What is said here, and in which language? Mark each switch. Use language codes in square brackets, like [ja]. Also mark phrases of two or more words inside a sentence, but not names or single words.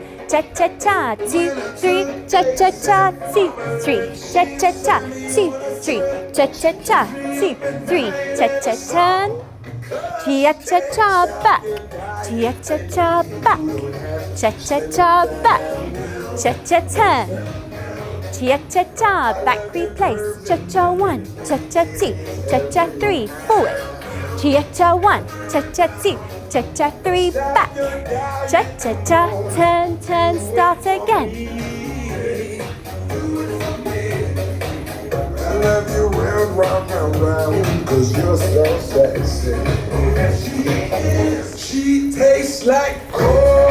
[en] cha-cha-cha, 2, 3, cha-cha-cha, 2, 3, cha-cha-cha, 2, 3, cha-cha-cha, 2, 3, cha-cha-turn, cha-cha-cha back, cha-cha-cha back, cha-cha-cha back, cha-cha-turn, cha-cha-cha back replace, cha-cha 1, cha-cha 2, cha-cha 3, forward, cha-cha 1, cha-cha 2, cha-cha 3, back, cha-cha-cha, turn, turn, start again. I love you round, round, 'cause you're so sexy. She tastes like